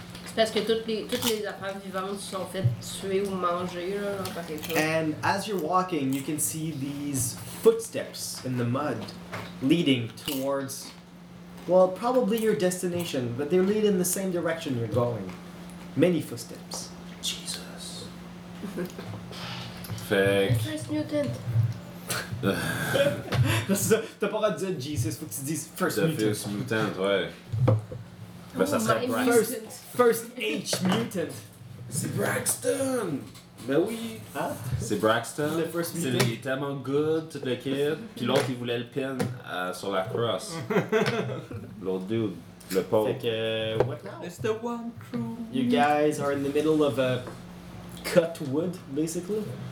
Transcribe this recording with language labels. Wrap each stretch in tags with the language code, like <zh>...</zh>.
<fr>C'est parce que toutes les affaires vivantes sont faites tuer ou manger là, dans quelque chose.</fr> <en>And as you're walking, you can see these footsteps in the mud, leading towards, well, probably your destination, but they lead in the same direction you're going. Many footsteps. Jesus. Fake. First mutant.</en> <fr>C'est ça, t'as pas le droit de dire Jesus, faut que tu dises First Mutant. First Mutant, ouais. Oh, ben ça serait Braxton. First H Mutant. C'est Braxton. Ben oui. Hein? C'est Braxton. Le First Mutant. Il est tellement good, tout le kid. Puis l'autre, il voulait le pin sur la cross. L'autre dude, le pauvre. Fait que,</fr> <en>what now? It's the one crew. You guys are in the middle of a cut wood, basically.</en>